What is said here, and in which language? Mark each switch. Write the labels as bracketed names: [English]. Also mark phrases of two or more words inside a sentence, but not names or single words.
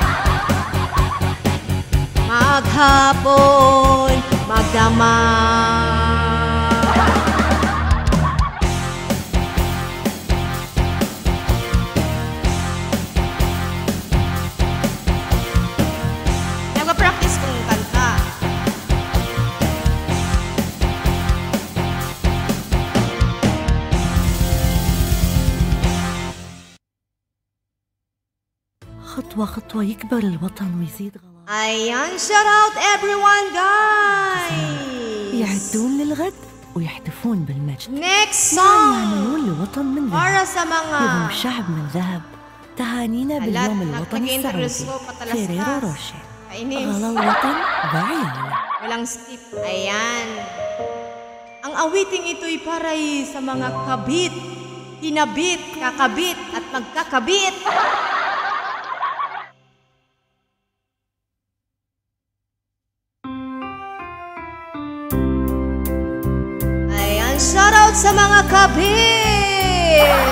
[Filipino] Maghapon, magdamag. Nagpa-practice kong kanta. [Arabic] خطوة خطوة يكبر الوطن ويزيد غلا. [Filipino] Ayan, [English] shout out everyone guys! [Arabic] يعدون للغد ويحتفون بالمجد. [Filipino] Next [Arabic] نعم [Filipino] song [Arabic] يعملون لوطن من ذهب، [Filipino] para sa mga [Arabic] يضم شعب من ذهب. تهانينا باليوم الوطني [Filipino] nag-introduce [Arabic] السعودي. [Filipino] ko patalastas. [Arabic] فيريرو روشي. [Filipino] Kainis. [Arabic] غلا الوطن بعياله. [Filipino] Walang skip. Ayan. Ang awiting ito'y paray sa mga kabit, kinabit, kakabit, at magkakabit. Ayan, shoutout sa mga kabit.